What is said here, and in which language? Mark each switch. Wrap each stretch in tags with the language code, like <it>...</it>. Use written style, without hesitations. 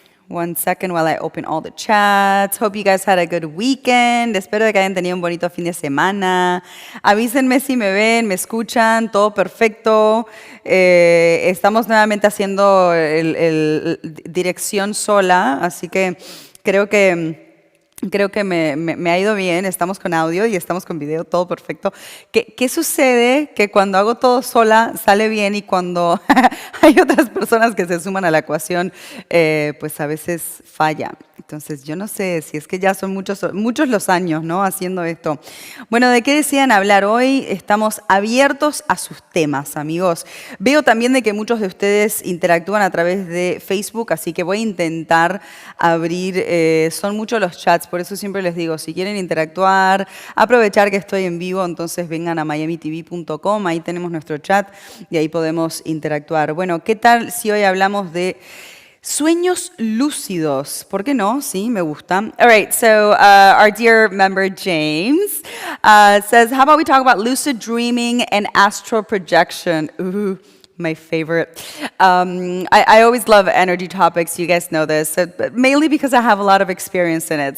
<en>One second while I open all the chats. Hope you guys had a good weekend.</en> <es>Espero que hayan tenido un bonito fin de semana. Avísenme si me ven, me escuchan, todo perfecto. Estamos nuevamente haciendo el dirección sola, así que creo que me ha ido bien. Estamos con audio y estamos con video, todo perfecto. ¿Qué sucede? Que cuando hago todo sola sale bien y cuando hay otras personas que se suman a la ecuación, pues a veces falla. Entonces yo no sé si es que ya son muchos los años, ¿no? Haciendo esto. Bueno, ¿de qué decían hablar hoy? Estamos abiertos a sus temas, amigos. Veo también de que muchos de ustedes interactúan a través de Facebook, así que voy a intentar abrir, son muchos los chats, por eso siempre les digo, si quieren interactuar, aprovechar que estoy en vivo, entonces vengan a miamitv.com, ahí tenemos nuestro chat y ahí podemos interactuar. Bueno, ¿qué tal si hoy hablamos de sueños lúcidos? ¿Por qué no? Sí, me gusta.</es> <en>All right, so our dear member James says, how about we talk about lucid dreaming and astral projection? Ooh, my favorite. I always love energy topics. You guys know this, but mainly because I have a lot of experience in it.</en>